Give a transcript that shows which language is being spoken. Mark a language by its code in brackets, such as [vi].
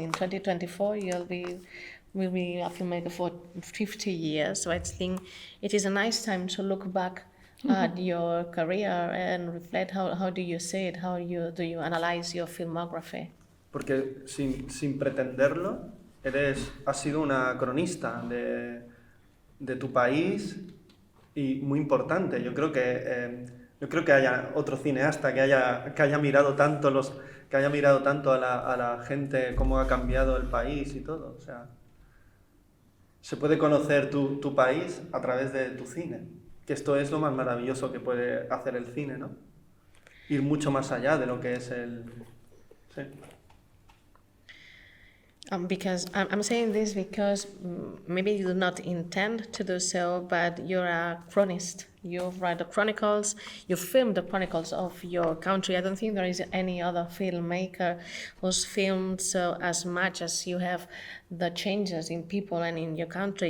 [en] In 2024 will be a filmmaker for 50 years, so I think it is a nice time to look back at your career and reflect how do you see it, do you analyze your filmography? [es] Porque sin pretenderlo, has sido una cronista de tu país y muy importante. Yo creo que haya otro cineasta que haya mirado tanto a la gente, cómo ha cambiado el país y todo. O sea, se puede conocer tu país a través de tu cine, que esto es lo más maravilloso que puede hacer el cine, ¿no? Ir mucho más allá de lo que es el... Sí. [en] Because I'm saying this because maybe you do not intend to do so, but you're a chronist. You write the chronicles, you film the chronicles of your country. I don't think there is any other filmmaker who's filmed so as much as you have the changes in people and in your country.